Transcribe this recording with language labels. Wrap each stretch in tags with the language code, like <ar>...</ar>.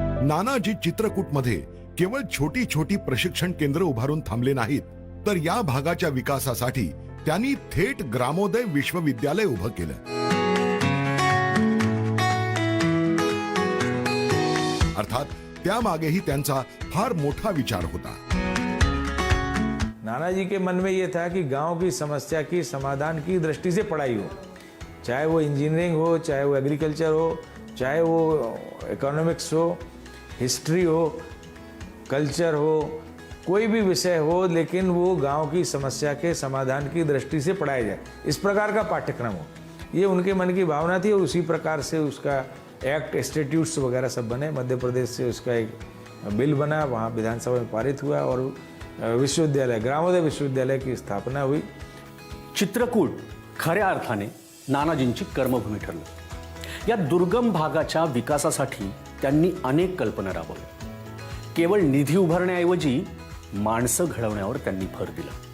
<mr>नानाजी चित्रकूटमध्ये केवळ छोटी छोटी प्रशिक्षण केंद्र उभारून थांबले नाहीत, तर या भागाच्या विकासासाठी त्यांनी थेट ग्रामोदय विश्वविद्यालय उभं केलं. अर्थात त्यामागेही त्यांचा फार मोठा विचार होता.</mr> <hi>नानाजी के मन में ये था कि गांव की समस्या की समाधान की दृष्टि से पढ़ाई हो, चाहे वो इंजीनियरिंग हो, चाहे वो एग्रीकल्चर हो, चाहे वो इकोनॉमिक्स हो, हिस्ट्री हो, कल्चर हो, कोई भी विषय हो, लेकिन वो गांव की समस्या के समाधान की दृष्टि से पढ़ाया जाए, इस प्रकार का पाठ्यक्रम हो. ये उनके मन की भावना थी और उसी प्रकार से उसका एक्ट, इंस्टीट्यूट्स वगैरह सब बने. मध्य प्रदेश से उसका एक बिल बना, वहाँ विधानसभा में पारित हुआ और विश्वविद्यालय, ग्रामोदय विश्वविद्यालय की स्थापना हुई.</hi> <mr>चित्रकूट खऱ्या अर्थाने नानाजींची कर्मभूमी ठरलं. या दुर्गम भागाच्या विकासासाठी त्यांनी अनेक कल्पना राबवल्या. केवळ निधी उभारण्याऐवजी माणसं घडवण्यावर त्यांनी भर दिला.</mr>